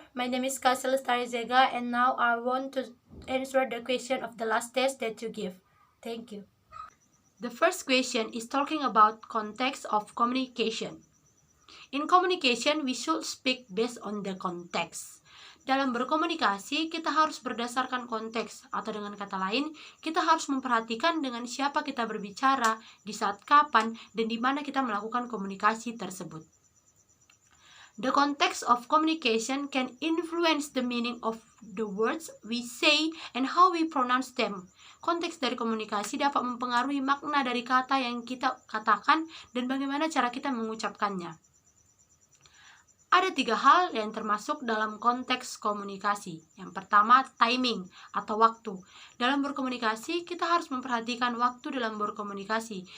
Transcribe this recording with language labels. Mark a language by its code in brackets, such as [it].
[en] name is Kacel Starizega, and now I want to answer the question of the last test that you give. Thank you. The first question is talking about context of communication. In communication, we should speak based on the context. [id] Dalam berkomunikasi, kita harus berdasarkan konteks, atau dengan kata lain, kita harus memperhatikan dengan siapa kita berbicara, di saat kapan, dan di mana kita melakukan komunikasi tersebut. [en] The context of communication can influence the meaning of the words we say and how we pronounce them. [id] Konteks dari komunikasi dapat mempengaruhi makna dari kata yang kita katakan dan bagaimana cara kita mengucapkannya. Ada 3 hal yang termasuk dalam konteks komunikasi. Yang pertama, timing atau waktu. Dalam berkomunikasi, kita harus memperhatikan waktu dalam berkomunikasi.